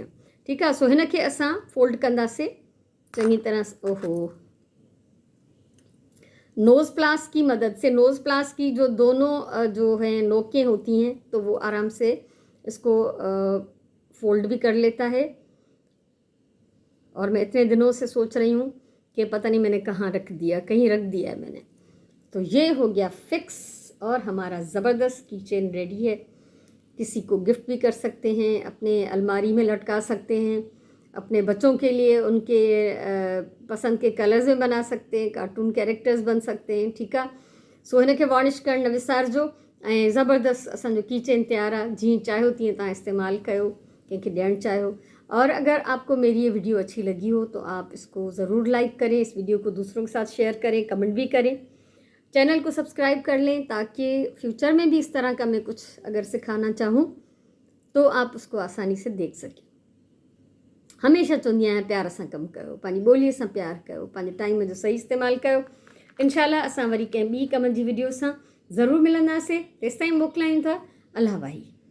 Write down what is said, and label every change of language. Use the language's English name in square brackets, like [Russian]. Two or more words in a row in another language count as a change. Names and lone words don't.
[Sindhi] ठीकु आहे। सो हिनखे असां फोल्ड कंदासीं चङी तरह। [Urdu] اوہو, [English] nose pliers [Urdu] کی مدد سے, [English] nose pliers [Urdu] کی جو دونوں جو ہیں نوکیں ہوتی ہیں، تو وہ آرام سے اس کو فولڈ بھی کر لیتا ہے. اور میں اتنے دنوں سے سوچ رہی ہوں کہ پتا نہیں میں نے کہاں رکھ دیا، کہیں رکھ دیا ہے میں نے. تو یہ ہو گیا فکس اور ہمارا زبردست کی چین ریڈی ہے. کسی کو گفٹ بھی کر سکتے ہیں، اپنے الماری میں لٹکا سکتے ہیں، اپنے بچوں کے لیے ان کے پسند کے کلرز میں بنا سکتے ہیں, [English] cartoon characters [Urdu] بن سکتے ہیں. [Sindhi] ठीकु आहे। सो हिनखे वार्निश करणु न विसारिजो ऐं ज़बरदस्त असांजो कीचेन तैयार आहे। जीअं चाहियो तीअं तव्हां इस्तेमालु कयो, कंहिंखे ॾियणु चाहियो। [Urdu] اور اگر آپ کو میری یہ ویڈیو اچھی لگی ہو تو آپ اس کو ضرور لائک کریں، اس ویڈیو کو دوسروں کے ساتھ شیئر کریں، کمنٹ بھی کریں، چینل کو سبسکرائب کر لیں، تاکہ فیوچر میں بھی اس طرح کا میں کچھ اگر سکھانا چاہوں تو آپ اس کو آسانی سے دیکھ سکیں. [Sindhi] हमेशा चवंदी आहियां प्यार सां कमु कयो, पंहिंजी ॿोलीअ सां प्यार कयो, पंहिंजे टाइम जो सही इस्तेमालु कयो। इंशाल्लाह असां वरी कंहिं ॿी कम जी वीडियो सां ज़रूरु मिलंदासीं। तेसिताईं मोकिलायूं था। अल्लाह भाई।